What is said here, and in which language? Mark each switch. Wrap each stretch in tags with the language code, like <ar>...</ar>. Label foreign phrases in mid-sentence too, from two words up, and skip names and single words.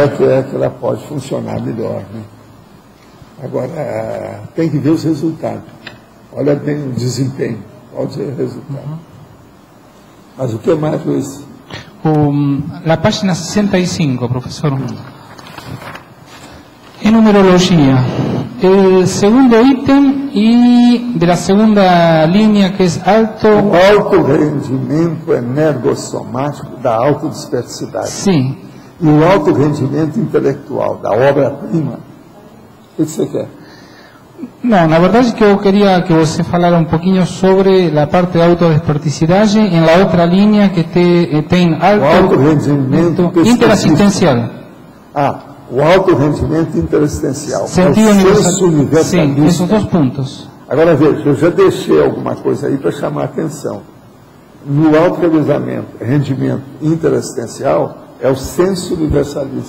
<pt>maior. Onde é que ela pode funcionar melhor, né? Agora, tem que ver os resultados. Olha bem o desempenho, pode ser o resultado. Mas o que mais, Luiz?</pt> <es>La página 65, professor. En numerología, el segundo ítem y de la segunda línea que es alto...</es> <pt>O alto rendimento energossomático da autodispersidade. Sim. E o alto rendimento intelectual da obra-prima. O que você quer? No, la verdad es que yo quería que você falara un poquinho sobre la parte de autodesperticidade en la otra línea que tem alto rendimento interassistencial. O alto rendimento interassistencial. Sentido universalista. Sim, esses 2 pontos. Agora veja, eu já deixei alguma coisa aí para chamar a atenção. No alto rendimento interassistencial é o senso universalista.</pt>